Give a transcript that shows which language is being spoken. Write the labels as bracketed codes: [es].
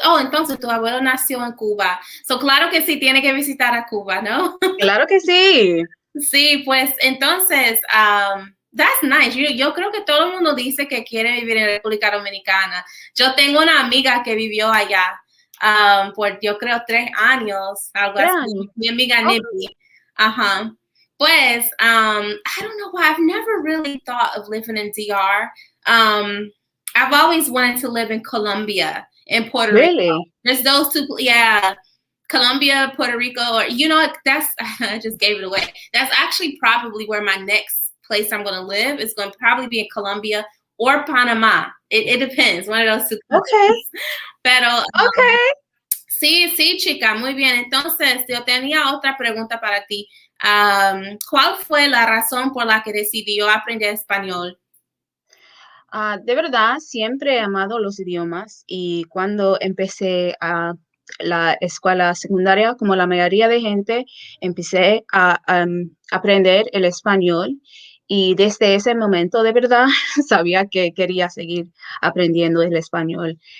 [es] Entonces tu abuelo nació en Cuba. Claro que sí, tiene que visitar a Cuba, ¿no? Claro que sí. Sí, pues entonces, [en] that's nice. [es] Yo creo que todo el mundo dice que quiere vivir en República Dominicana. Yo tengo una amiga que vivió allá por, yo creo, 3 años, algo 3 así. años. Mi amiga Ok. Nippy. Ajá. [en] Pues, I don't know why. I've never really thought of living in DR. I've always wanted to live in Colombia and Puerto Rico. Really? There's those two, yeah. Colombia, Puerto Rico, or that's I just gave it away. That's actually probably where my next place I'm going to live is going to probably be in Colombia or Panama. It depends, one of those two Okay. countries. Pero Okay. [es] sí, chica, muy bien. Entonces, yo tenía otra pregunta para ti. ¿Cuál fue la razón por la que decidió aprender español? De verdad, siempre he amado los idiomas y cuando empecé a la escuela secundaria, como la mayoría de gente, empecé a aprender el español y desde ese momento de verdad sabía que quería seguir aprendiendo el español.